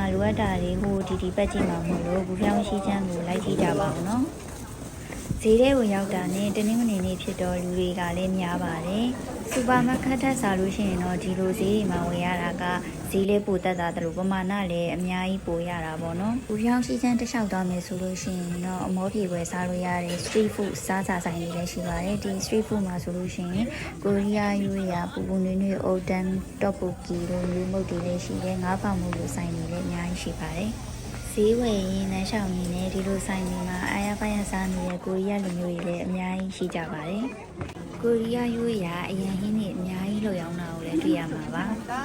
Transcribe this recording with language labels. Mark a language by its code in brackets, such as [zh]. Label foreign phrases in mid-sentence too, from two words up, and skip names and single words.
[my] လိုအပ်တာတွေဟိုဒီပတ်ကြည့်မှာမဟုတ်လို့ဘူဖြောင်းရှိချမ်းကိုလိုက်ကြည့်ကြပါဦးနော်ဈေးထဲကိုရောက်တာနဲ့တနင်္ဂနွေနေ့ဖြစ်တော့လူတွေကလည်းများပါတယ်စူပါမားကတ်ထက်စားလို့ရှိရင်တော့ဒီ လိုဈေးတွေမှာဝယ်ရတာကဈေးလေးပိုတက်တာတို့ပမာဏလည်းအများကြီးပိုရတာပေါ့နော်ဘူဖြောင်းရှိချမ်းတစ်လျှောက်သွားမယ်ဆိုလို့ရှိ ရင်တော့အမောပြေဝယ်စားလို့ရတဲ့ [en] street food [my] စားစာဆိုင်တွေလည်းရှိပါတယ်ဒီ [en] street food [my] မှာဆိုလို့ရှိရင်ကိုရီးယားယူရပူပူနွေ့နွေ့အိုတန်တော့ပူကီလိုမျိုးမုတ်တွေလည်းရှိတယ်ငါးပေါင်မုတ်လိုဆိုင်တွေလည်းအများကြီးရှိပါတယ်ဈေးဝယ်ရင်လမ်းလျှောက်ရင်းနဲ့ဒီလိုဆိုင်တွေမှာအားရပါရစားနေတဲ့ကိုရီးယားလူမျိုးတွေလည်းအများကြီးရှိကြပါတယ်။ကိုရီးယားရိုးရာအရင်ဟင်းတွေအများကြီးလှုပ်ရောင်းတာကိုလည်းတွေ့ရမှာပါ။